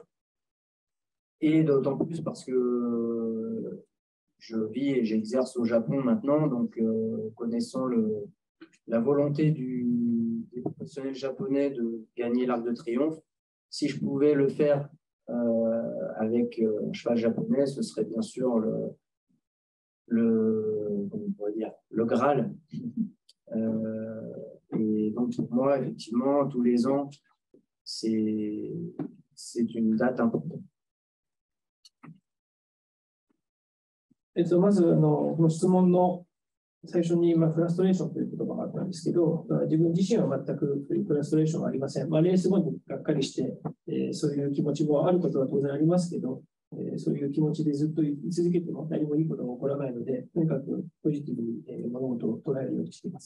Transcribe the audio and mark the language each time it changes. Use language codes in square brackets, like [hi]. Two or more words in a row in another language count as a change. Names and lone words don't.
[fr] Et d'autant plus parce que je vis et j'exerce au Japon maintenant, donc connaissant la volonté des professionnels japonais de gagner l'Arc de Triomphe, si je pouvais le faire avec un cheval japonais, ce serait bien sûr le Graal. Et donc pour moi, effectivement, tous les ans, c'est une date importante. [ja] まずこの質問の最初にフラストレーションという言葉があったんですけど、自分自身は全くフラストレーションはありません。レース後にがっかりして、そういう気持ちもあることは当然ありますけど、そういう気持ちでずっと言い続けても何もいいことが起こらないので、とにかくポジティブに物事を捉えるようにしています。